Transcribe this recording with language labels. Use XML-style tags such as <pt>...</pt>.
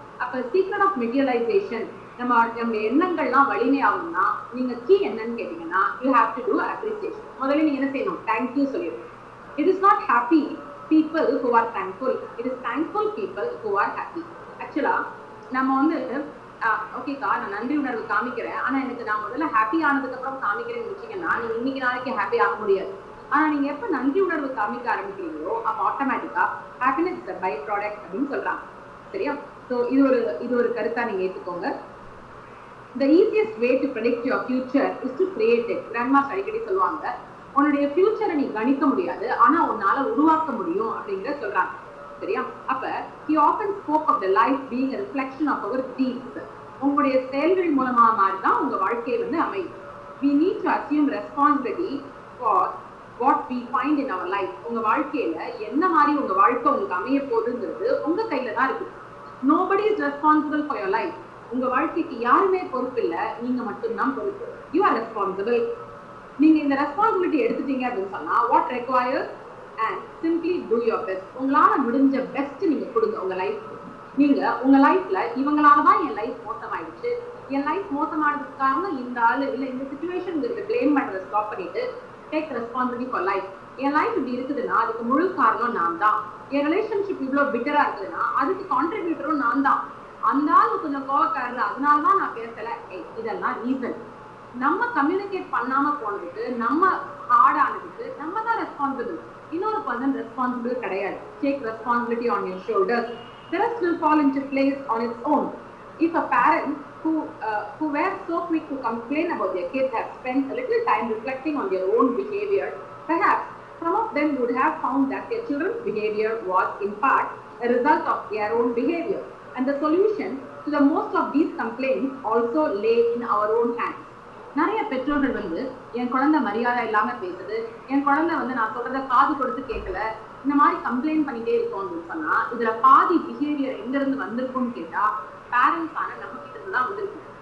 <ta>அப்ப</ta> <en>secret of materialization,</en> <ta>நம்ம எண்ணங்கள்லாம் வலிமையாகும்னா நீங்க கீ என்னன்னு கேட்டீங்கன்னா</ta> <en>you have to do appreciation.</en> <ta>முதல்ல நீங்க என்ன செய்யணும், thank you சொல்லிடணும்.</ta> <en>It is not happy people who are thankful, it is thankful people who are happy.</en> <ta>Actually நம்ம வந்து ஓகேக்கா நான் நன்றி உணர்வு காமிக்கிறேன், ஆனா எனக்கு நான் முதல்ல ஹாப்பி ஆனதுக்கு அப்புறம் காமிக்கிறேன்னு வச்சீங்கன்னா நீங்க இன்னைக்கு நாளைக்கு ஹாப்பி ஆக முடியாது. ஆனா நீங்க எப்ப நன்றி உணர்வு காமிக்க ஆரம்பிக்கிறீங்களோ அப்ப ஆட்டோமேட்டிக்கா</ta> <en>happiness is a by product</en> <ta>அப்படின்னு சொல்றாங்க. சரியா? சோ இது ஒரு கருத்தா நீங்க ஏத்துக்கோங்க.</ta> <en>The easiest way to predict your future is to create it.</en> <ta>Grandma's அடிக்கடி சொல்லுவாங்க, உன்னுடைய ஃபியூச்சரை நீ கணிக்க முடியாது, ஆனா உன்னால உருவாக்க முடியும் அப்படிங்கிற சொல்றாங்க. சரியா?</ta> <en>அப்ப he often spoke of the life being a reflection of our deeds.</en> <ta>உங்களுடைய செயல்கள் மூலமா மாதிரிதான் உங்க வாழ்க்கையை வந்து அமையும்.</ta> <en>We need to assume responsibility for what we find in our life.</en> <ta>உங்க வாழ்க்கையில என்ன மாதிரி உங்க வாழ்க்கை உங்களுக்கு அமைய போகுதுங்கிறது உங்க கையில தான் இருக்கு.</ta> <en>Nobody is responsible for your life.</en> <ta>உங்க வாழ்க்கைக்கு யாருமே பொறுப்பு இல்ல, நீங்க மட்டும்தான் பொறுப்பு.</ta> <en>You are responsible.</en> <ta>நீங்க இந்த ரெஸ்பான்சிபிலிட்டி எடுத்துட்டீங்க அப்படின்னு சொன்னா</ta> <en>what requires and simply do your best.</en> <ta>உங்களால முடிஞ்ச பெஸ்ட் நீங்க கொடுங்க உங்க லைஃப். நீங்க உங்க லைஃப்ல இவங்களாலதான் என் லைஃப் மோசமாயிடுச்சு, என் லைஃப் மோசமானதுக்காக இந்த ஆளு இல்ல இந்த சிச்சுவேஷன் பிளேம் பண்றதை ஸ்டாப் பண்ணிட்டு</ta> <en>Take responsibility for life.</en> <ta>N life இப்படி இருக்குதுன்னா அதுக்கு முழு காரணம் நான் தான். என் ரிலேஷன்ஷிப் இவ்வளவு பிட்டரா இருக்குதுன்னா அதுக்கு கான்ட்ரிபியூட்டரும் நான் தான். அந்த ஆள் கொஞ்சம் கோவக்காரர், அதனாலதான் நான் பேசல. இதெல்லாம் ரீசன். நம்ம கம்யூனிகேட் பண்ணாம போனதுக்கு, நம்ம ஹார்ட் ஆனதுக்கு நம்ம தான் ரெஸ்பான்சிபிள். இன்னொரு பர்சன் ரெஸ்பான்சிபிள் கிடையாது.</ta> <en>Take responsibility on your shoulders. The rest will fall into place on its own. If a parent who were so quick to complain about their kids have spent a little time reflecting on their own behavior, perhaps some of them would have found that their children's behavior was in part a result of their own behavior. And the solution to the most of these complaints also lay in our own hands.</en> <ta>நிறைய பெற்றோர்கள் வந்து என் குழந்தை மரியாதை இல்லாம பேசுது, என் குழந்தை வந்து நான் சொல்றத காது கொடுத்து கேட்கல, இந்த மாதிரி கம்ப்ளைண்ட் பண்ணிட்டே இருக்கோம் அப்படின்னு சொன்னா இதுல பாதி பிஹேவியர் எங்க இருந்து வந்திருக்கும்னு கேட்டா பேரண்ட்ஸ் ஆன நம்ம கிட்ட இருந்து தான் வந்திருக்கு.</ta>